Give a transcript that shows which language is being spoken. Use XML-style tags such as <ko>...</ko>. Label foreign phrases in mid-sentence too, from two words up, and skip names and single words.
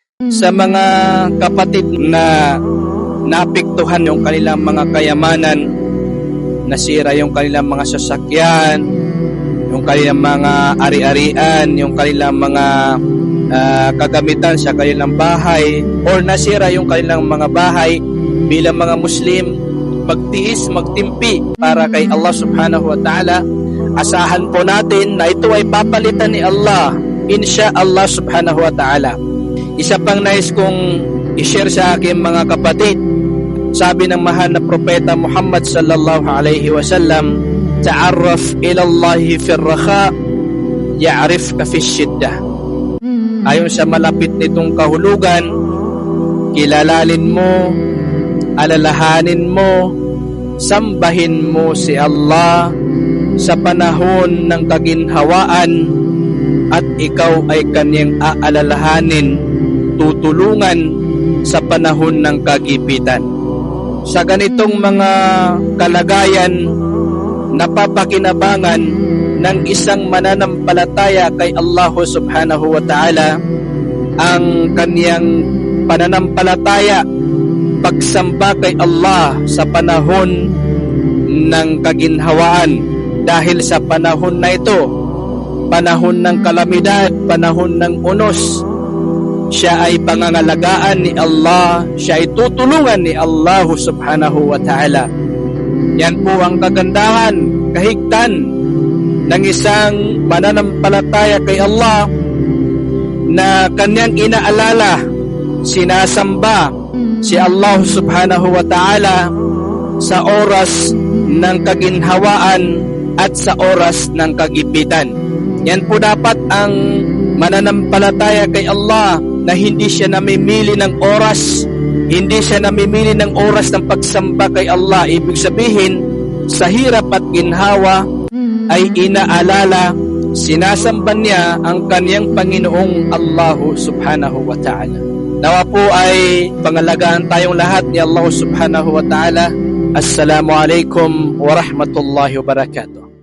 <tl>Sa mga kapatid na naapektuhan yung kanilang mga kayamanan, nasira yung kanilang mga sasakyan, yung kanilang mga ari-arian, yung kanilang mga kagamitan sa kanilang bahay, or nasira yung kanilang mga bahay, bilang mga Muslim, magtiis, magtimpi para kay Allah</tl> <ar>سبحانه وتعالى.</ar> <tl>Asahan po natin na ito ay papalitan ni Allah,</tl> <ar>إن شاء الله سبحانه وتعالى.</ar> <tl>Isa pang nais kong i-share sa aking mga kapatid, sabi ng mahal na propeta Muhammad</tl> <ar>صلى الله عليه وسلم, تعرف إلى الله في الرخاء يعرفك في الشدة.</ar> <tl>Ayon sa malapit nitong kahulugan, kilalalin mo, alalahanin mo, sambahin mo si Allah sa panahon ng kaginhawaan, at ikaw ay kanyang aalalahanin, tutulungan sa panahon ng kagipitan. Sa ganitong mga kalagayan, napapakinabangan ng isang mananampalataya kay Allah subhanahu</tl> <ar>وتعالى</ar> <tl>ang kaniyang pananampalataya, pagsamba kay Allah sa panahon ng kaginhawaan, dahil sa panahon na ito, panahon ng kalamidad, panahon ng unos, siya ay pangangalagaan ni Allah, siya ay tutulungan ni Allah</tl> <ar>سبحانه وتعالى.</ar> <tl>Yan po ang kagandahan, kahigtan ng isang mananampalataya kay Allah na kanyang inaalala, sinasamba si Allah</tl> <ar>سبحانه وتعالى</ar> <tl>sa oras ng kaginhawaan at sa oras ng kagipitan. Yan po dapat ang mananampalataya kay Allah, na hindi siya namimili ng oras, hindi siya namimili ng oras ng pagsamba kay Allah. Ibig sabihin, sa hirap at ginhawa ay inaalala, sinasamba niya ang kaniyang Panginoong Allah</tl> <ar>سبحانه وتعالى.</ar> <tl>Nawa po ay pangalagaan tayong lahat ni Allah</tl> <ar>سبحانه وتعالى. السلام عليكم ورحمة الله وبركاته.</ar>